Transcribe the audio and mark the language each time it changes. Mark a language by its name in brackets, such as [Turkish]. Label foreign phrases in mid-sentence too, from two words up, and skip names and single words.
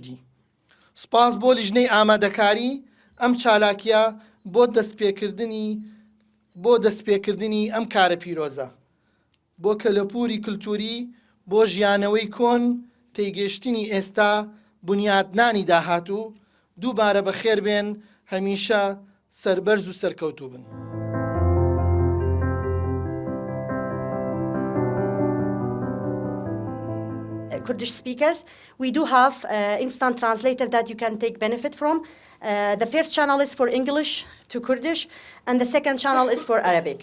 [Central Kurdish] سوپاس بۆ لیژنەی ئامادەکاری ئەم چالاکیە بۆ دەستپێکردنی ئەم کارە پیرۆزە، بۆ کەلەپوری کلتوری، بۆ ژیانەوەی کۆن، تێگەشتنی ئێستا، بنیادنانی داهاتوو. دووبارە بەخێر بێن، هەمیشە سەربەرز و سەرکەوتوو بن. [English] Kurdish speakers, we do have instant translator that you can take benefit from. The first channel is for English to Kurdish, and the second channel is for Arabic.